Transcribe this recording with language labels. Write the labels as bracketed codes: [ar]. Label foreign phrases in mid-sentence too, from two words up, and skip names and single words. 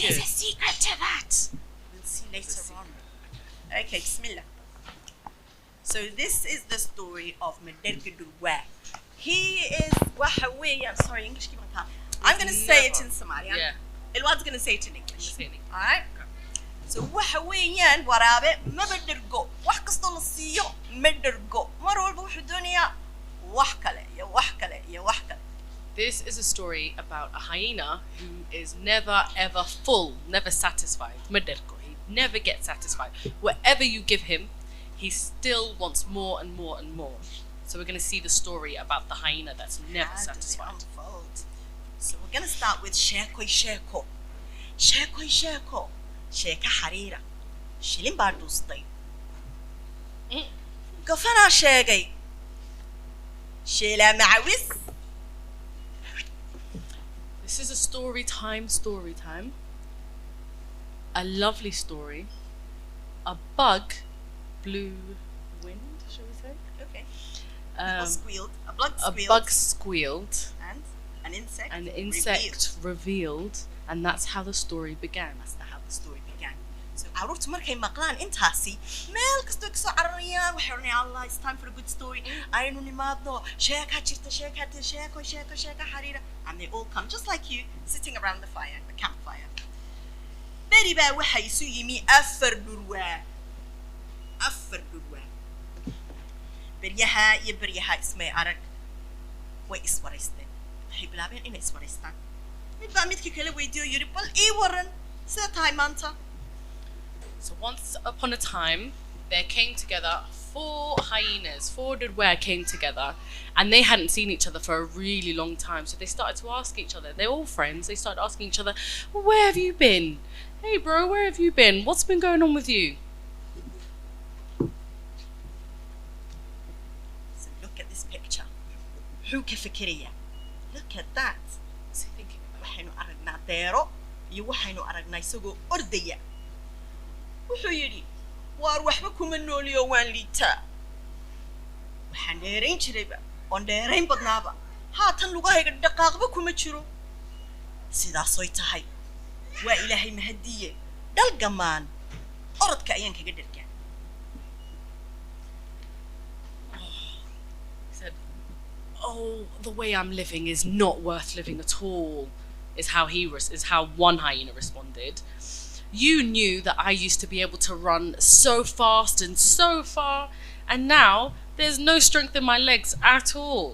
[en] There's a secret to that. We'll see later on. Okay, Bismillah. So this is the story of Maderka Durwa. He is I'm sorry, English. I'm going to say it in Somali. Yeah. Elwad's going to say it in English. Say it in English. Alright? [so] So waxa weeyaan waraabe ma badergo wax kasta la siiyo ma dergo mar walba wuxuu doonayaa wax kale iyo wax kale iyo wax kale. [en] This is a story about a hyena who is never ever full, never satisfied. Maderko. He never gets satisfied. Whatever you give him, he still wants more and more and more. So we're going to see the story about the hyena that's never satisfied. Unfold. So we're going to start with [so] sheeko sheeko. Sheeko sheeko. Sheeka xariira. Shilin baa dhuustay. Gafanaa sheegay. Sheelaa macawis. [en] This is a story time. A lovely story. A bug blew wind, shall we say? Okay. A bug squealed. And an insect revealed. And that's how the story began. [so] So caruurtu markay maqlaan intaasi meel kasto ka soo cararayaan waxay oranayaan Allah, [en] it's time for a good story. [so] Aynu nimaadno sheeka jirta sheeko xariira, [en] and they all come just like you sitting around the fire, the campfire. [so] Beri baa waxay isu yimi afar durwa. Beryaha iyo beryaha ismay arag way iswaraysteen. Waxay bilaabeen inay iswaraystaan. Mid baa midkii kale weydiiyo yiri bal ii waran sida tahay maanta. [en] So once upon a time, there came together 4 hyenas. 4 Durwa came together, and they hadn't seen each other for a really long time. So they started to ask each other. They're all friends. They started asking each other, well, "Where have you been? Hey, bro, where have you been? What's been going on with you?" So look at this picture. Who kafikiriya? Look at that. What's he thinking about? [so] Waxaynu aragnaa deero iyo waxaynu aragnaa isagoo ordaya. Wuxuu yidhi waar waxba kuma nooliyo waan liitaa. Waxaan dheerayn jirayba oon dheerayn badnaaba haatan lugahayga dhaqaaqba kuma jiro. Sidaasoy tahay waa ilaahay mahadiye dhalgamaan orodka ayaan kaga dhergaa. [en] He said, "Oh, the way I'm living is not worth living at all," is how one hyena responded. "You knew that I used to be able to run so fast and so far, and now there's no strength in my legs at all.